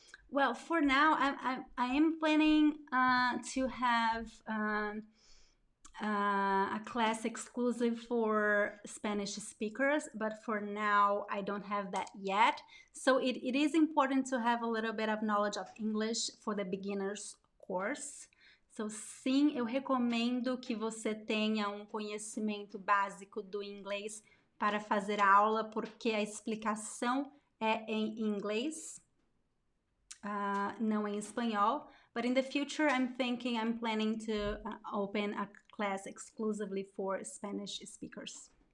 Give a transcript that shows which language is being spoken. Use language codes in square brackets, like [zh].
[en] Well, for now, I am planning to have a class exclusive for Spanish speakers, but for now I don't have that yet. So it is important to have a little bit of knowledge of English for the beginners course. [pt] So sim, eu recomendo que você tenha um conhecimento básico do inglês para fazer a aula, porque a explicação é em inglês, não em espanhol. [en] But in the future, I'm planning to open a class exclusively for Spanish speakers.